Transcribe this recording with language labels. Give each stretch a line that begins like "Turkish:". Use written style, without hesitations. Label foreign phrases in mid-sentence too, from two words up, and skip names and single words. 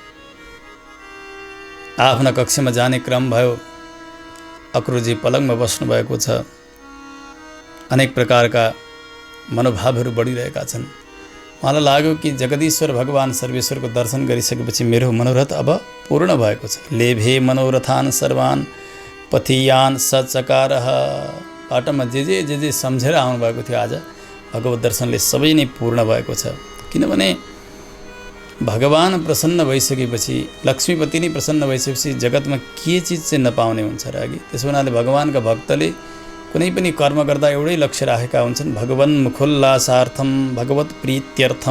Nepali: आफ्ना कक्षमा जाने क्रम भयो। अक्रुरजी पलङमा बस्नुभएको छ। अनेक प्रकारका मनोभावहरू बढिरहेका छन्। उहाँलाई लाग्यो कि जगदीश्वर भगवान् सर्वेश्वरको दर्शन गरिसकेपछि मेरो मनोरथ अब पूर्ण भएको छ।
Sanskrit: लेभे मनोरथान सर्वान पथियान सचकारः।
Nepali: बाटोमा जे सम्झेर आउनुभएको थियो आज भगवत दर्शनले सबै नै पूर्ण भएको छ। किनभने भगवान् प्रसन्न भइसकेपछि, लक्ष्मीपति नै प्रसन्न भइसकेपछि जगतमा के चिज चाहिँ नपाउने हुन्छ र अघि? त्यसो हुनाले भगवान्का भक्तले कुनै पनि कर्म गर्दा एउटै लक्ष्य राखेका हुन्छन्,
Sanskrit: भगवन् मुखोल्लासार्थम भगवत प्रीत्यर्थम।